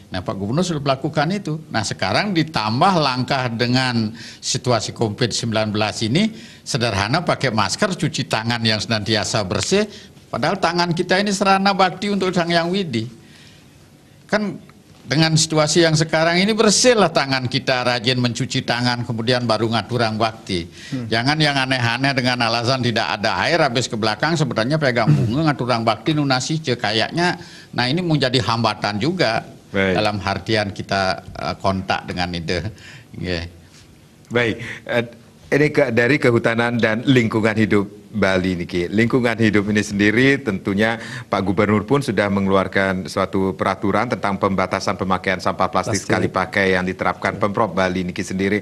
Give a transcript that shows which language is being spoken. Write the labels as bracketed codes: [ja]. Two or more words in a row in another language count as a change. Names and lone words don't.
[id] Nah Pak Gubernur sudah melakukan itu. Nah sekarang ditambah langkah dengan situasi COVID-19 ini, sederhana pakai masker, cuci tangan yang senantiasa bersih, padahal tangan kita ini sarana bakti untuk Sang Yang Widi. Kan dengan situasi yang sekarang ini bersihlah tangan kita, rajin mencuci tangan, kemudian baru [ban] ngaturang bakti. [id] Jangan yang aneh-aneh dengan alasan tidak ada air, habis ke belakang sebenarnya pegang bunga [ban] ngaturang bakti nunasi [id] kayaknya. Nah ini menjadi hambatan juga. Baik. Dalam artian kita kontak dengan ide. Baik, ini dari Kehutanan dan Lingkungan Hidup Bali ini, lingkungan hidup ini sendiri tentunya Pak Gubernur pun sudah mengeluarkan suatu peraturan tentang pembatasan pemakaian sampah plastik sekali pakai yang diterapkan Pemprov Bali ini sendiri.